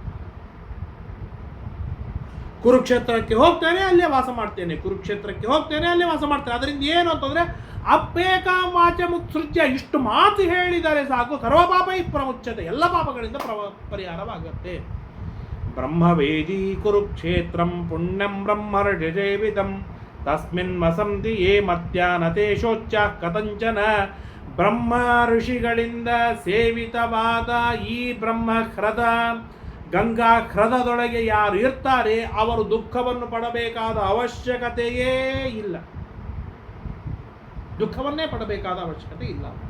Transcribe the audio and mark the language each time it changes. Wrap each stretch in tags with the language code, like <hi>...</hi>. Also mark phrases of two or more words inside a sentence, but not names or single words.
<kn>ಕುರುಕ್ಷೇತ್ರಕ್ಕೆ ಹೋಗ್ತೇನೆ, ಅಲ್ಲೇ ವಾಸ ಮಾಡ್ತೇನೆ. ಕುರುಕ್ಷೇತ್ರಕ್ಕೆ ಹೋಗ್ತೇನೆ, ಅಲ್ಲೇ ವಾಸ ಮಾಡ್ತೇನೆ. ಅದರಿಂದ ಏನು ಅಂತಂದ್ರೆ</kn> <sa>ಅಪ್ಪೇಕಾಂ ವಾಚ ಮುತ್ಸೃಜ್ಯ,</sa> <kn>ಇಷ್ಟು ಮಾತು ಹೇಳಿದರೆ ಸಾಕು,</kn> <sa>ಸರ್ವ ಪಾಪೈ ಪ್ರಮುಚ್ಯತೆ,</sa> <kn>ಎಲ್ಲ ಪಾಪಗಳಿಂದ ಪರಿಹಾರವಾಗುತ್ತೆ.</kn> <sa>ಬ್ರಹ್ಮವೇದಿ ಕುರುಕ್ಷೇತ್ರಂ ಪುಣ್ಯಂ ಬ್ರಹ್ಮರ್ಷೇವಿತಂ ತಸ್ಮಿನ್ ವಸಂತಿ ಯೇ ಮರ್ತ್ಯಾನತೇಶೋಚ್ಚ ಕಥಂಚನ.</sa> <kn>ಬ್ರಹ್ಮ ಋಷಿಗಳಿಂದ ಸೇವಿತವಾದ ಈ ಬ್ರಹ್ಮ ಹ್ರದ ಗಂಗಾ ಹ್ರದದೊಳಗೆ ಯಾರು ಇರ್ತಾರೆ ಅವರು ದುಃಖವನ್ನು ಪಡಬೇಕಾದ ಅವಶ್ಯಕತೆಯೇ ಇಲ್ಲ. ದುಃಖವನ್ನೇ ಪಡಬೇಕಾದ ಅವಶ್ಯಕತೆ ಇಲ್ಲ.</kn>